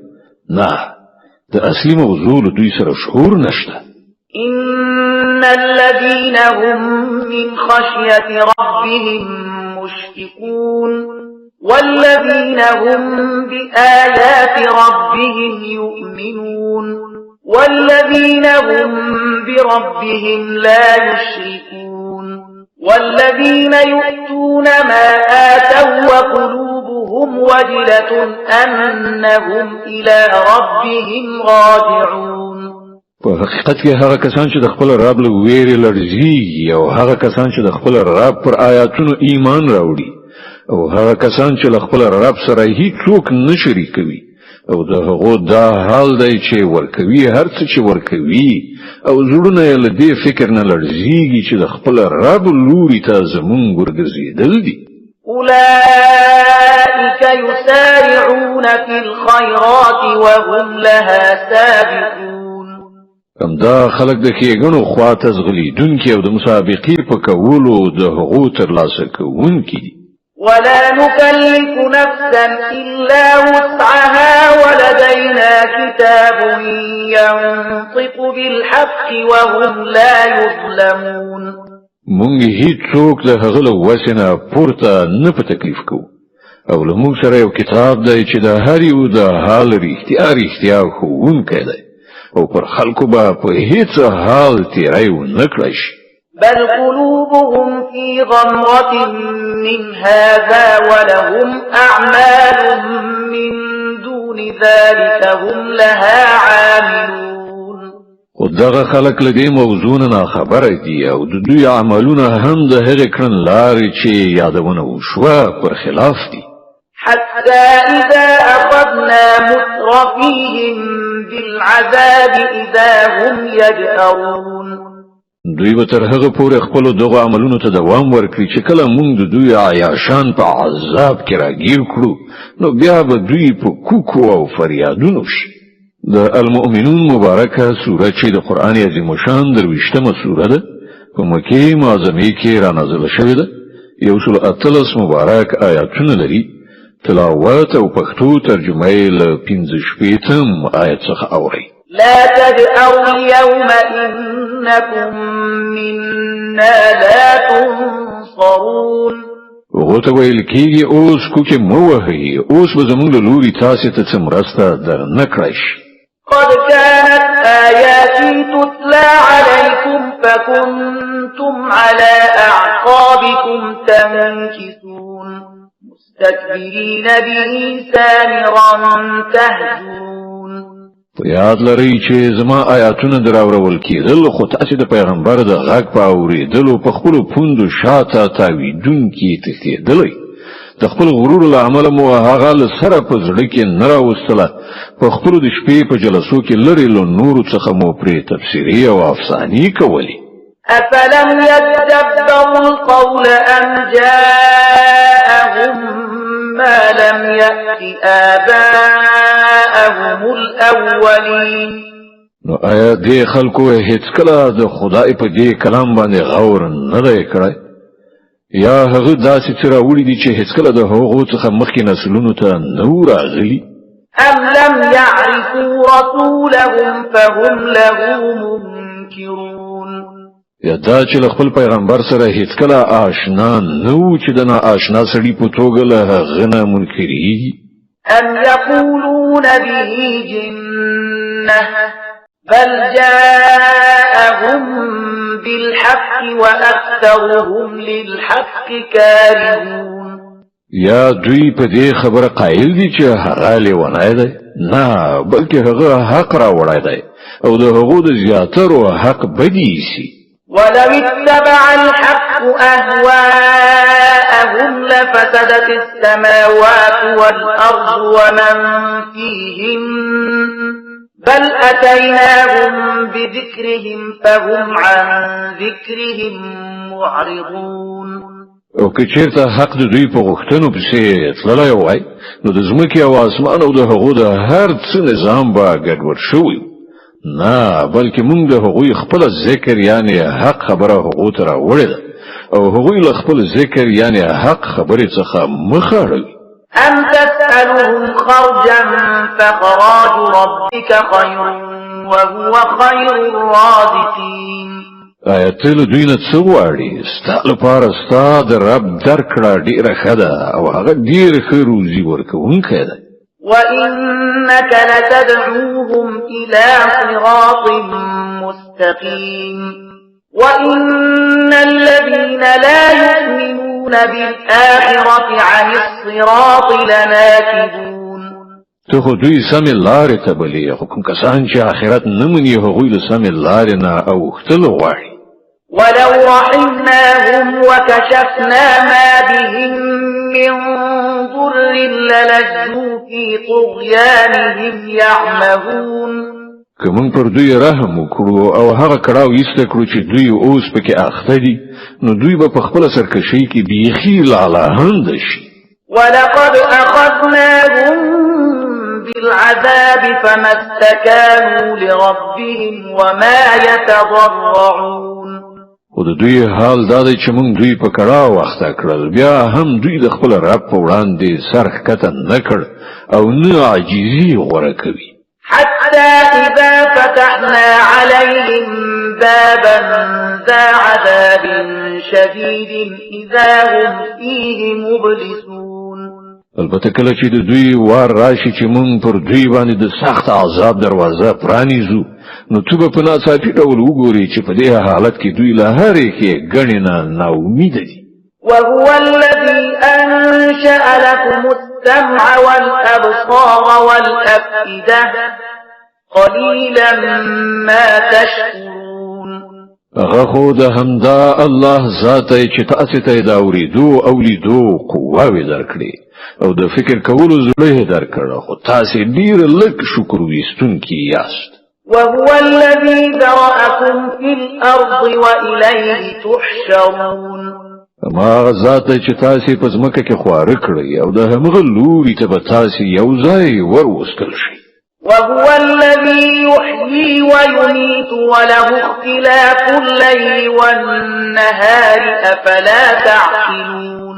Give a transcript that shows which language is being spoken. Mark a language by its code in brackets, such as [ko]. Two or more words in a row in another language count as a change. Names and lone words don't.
[ps] نه، د اصلي موضوع له دوی سره شعور نشته. [ar] إن الذين هم من خشية ربهم مشفقون والذين هم بآيات ربهم يؤمنون والذين هم بربهم لا يشركون والذين يؤتون ما آتوا وقلوبهم وجلة أنهم إلى ربهم راجعون. [ps] په حقیقت کې هغه کسان چې د خپل رب له ویرې لړزېږي او هغه کسان چې د خپل رب پر آیاتونو ایمان راوړي او هغه کسان چې له خپل رب سره هیڅوک نه شریکوي او د هغو دا حال دی چې ورکوي هر څه چې ورکوي او زړونه یې له دې فکر نه لړزېږي چې د خپل رب لوري ته زمونږ ورګرځېدل دي. [ar] أولئك يسارعون في الخيرات وهم لها سابقون. [ps] همدا خلک د ښېګڼو خواته ځغلېدونکي او د مسابقې په کولو د هغو ترلاسه کوونکي دي. [ar] ولا نكلف نفسا إلا وسعها ولدينا كتاب ينطق بالحق وهم لا يظلمون [ps] مونږ هیڅوک د هغه له وسې نه پورته نه په تکلیف کوو او له موږ سره یو کتاب دی چې د هر یو د حال رښتیا ښوونکی دی او پر خلکو به په هیڅ حال تیری ونه کړی شي [ar] بل قلوبهم في غمرة من هذا ولهم أعمال من دون ذلك هم لها عاملون [ps] خو دغه خلک له دې موضوع نه خبره دي او د دوی عملونه هم د هغې کړنلارې چې یادونه وشوه پر خلاف دي [ar] حتى إذا أخذنا مترفيهم بالعذاب إذا هم يجأرون [ps] دوی به تر هغه پورې خپل دغه عملونو ته دوام ورکړي چې کله موږ د دوی عیاشان په عذاب کې راګیر کړو نو بیا به دوی په کوکو او فریادونو شي د المؤمنون مبارکه سوره چې د قرآن عظیم شان 23مه سوره ده په مکه معظمه کې را نازله شوې ده 113 مبارک آیاتونه لري تلاوت او پښتو ترجمه یې له 15 آیت څخه اوري [ar] لا تجأروا اليوم إنكم منا لا تنصرون [ps] وغوته ویل کېږي اوس کوکې مو وهئ اوس به زموږ له لوري تاسې ته څه مرسته در نه کړی شي [ar] قد كانت آياتي تتلى عليكم فكنتم على أعقابكم تنكثون مستكبرين به سامرا تهجون [ps] په یاد لرئ چې زما آیاتونه دراورول کېدل خو تاسې د پیغمبر د غږ په اورېدلو په خپلو پوندو شاته تاویدونکي تښتېدلی د خپل غرور له امله مو هغه له سره په زړه کې نه راوستله په خپلو د شپې په جلسو کې لرې له نورو څخه مو پرې تبصرې او افسانې کولې [ar] أفلم يتدبروا القول أم جاءهم ما لم يأت آباءهم الأولين [ps] نو آیا دې خلکو هیڅ کله د خدای په دې کلام باندې غور نه دی کړی یا هغه داسې څه راوړي دي چې هیڅ کله د هغو څخه مخکې نسلونو ته نه راغلي [ar] أم لم يعرفوا رسولهم فهم له منكرون [ps] یا دا چې له خپل پیغمبر سره هیڅ کله آشنا نه و چې د ناآشنا سړي په توګه له هغه نه منکرېږي [ar] أم يقولون به جنة بل جاءهم بالحق وأكثرهم للحق كارهون [ps] یا دوی په دې خبره قایل دي چې هغه لیونی دی نه بلکې هغه حق راوړی دی او د هغو د زیاترو حق بدی ایسي [ar] ولو اتبع الحق أهواءهم لفسدت السماوات والأرض ومن فيهن بل أتيناهم بذكرهم فهم عن ذكرهم معرضون [ps] او که چیرته حق د دوی په غوښتنو پسې تللی وای نو د ځمکې او اسمان او د هغو د هر څه نظام به ګډوډ شوی نه بلکې موږ د هغوی خپل ذکر یعنی حق خبره هغو ته راوړې ده او هغوی له خپل ذکر یعنی حق خبرې څخه مخ اړوي [ar] أم تسألهم خرجا فخراج ربك خير وهو خير الرازقين [ps] آیا ته له دوی نه څه غواړې ستا لپاره ستا د رب درکړه ډېره ښه ده او هغه ډېر ښه روزي ورکوونکی دی [ar] وإنك لتدعوهم إلى صراط مستقيم وإن الذين لا يؤمنون بالآخرة عن الصراط لناكبون [ps] ته خو دوی سمې لارې ته بلې خو کوم کسان چې آخرت نه مني هغوی له سمې لارې نه اوښتل غواړي [ar] ولو رحمناهم وكشفنا ما بهم من ضر للجوا في طغيانهم يعمهون [ps] که موږ پر دوی رحم وکړو او هغه کړاو ایسته کړو چې دوی اوس پکې اخته دي نو دوی به په خپله سرکشۍ کې بیخي لعلهند شي [ar] ولقد أخذناهم بالعذاب فما استكانوا لربهم وما يتضرعون [ps] خو د دوی حال دا دی چې موږ دوی په کړه وخته کړل بیا هم دوی د خپل رب په وړاندې سر ښکته نه کړ او نه عاجزي غوره کوي [ar] حتى إذا فتحنا عليهم بابا ذا عذاب شديد إذا هم فيه مبلسون [ps] البته کله چې د دوی وار راشي چې موږ پر دوی باندې د سخت عذاب دروازه پرانیزو نو تو به په ناڅاپي ډول وګوري چې په دې حالت کې دوی له هرې کې ګڼې نه ناامیده دي [ar] وهو الذي أنشأ لكم السمع والأبصار والأفئدة قليلا ما تشكرون [ps] هغه خو د همدا الله ذات چې تاسو ته د اورېدو او لیدو قوه درکړي او د فکر کولو زړه درکړه خو تاسو ډیر لږ شکر وستونکي یاست [ar] وهو الذي ذرأكم في الأرض وإليه تحشرون [ps] ما ذات چې تاسو په ځمکه کې خواره کړی او د همغه لوري ته به تاسو یو ځای وروستل شي [ar] وهو الذي يحيي ويميت وله اختلاف الليل والنهار أفلا تعقلون